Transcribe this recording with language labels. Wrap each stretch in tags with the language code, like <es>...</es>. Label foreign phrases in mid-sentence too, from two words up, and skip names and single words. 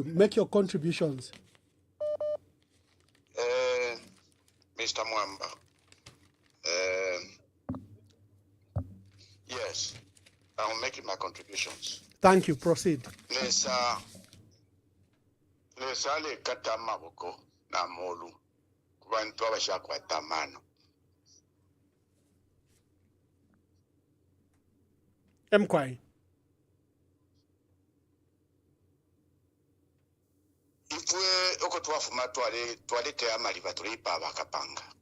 <en>Make your contributions. Mr. Mwamba. Yes, I'm making my contributions. Thank you. Proceed.</en> <bem>lesale kata amaboko n'amolu ku bantu abashakwata amano. Emkwai. Ifwe oko twafuma twalete amaliva tulipa abakapanga.</bem>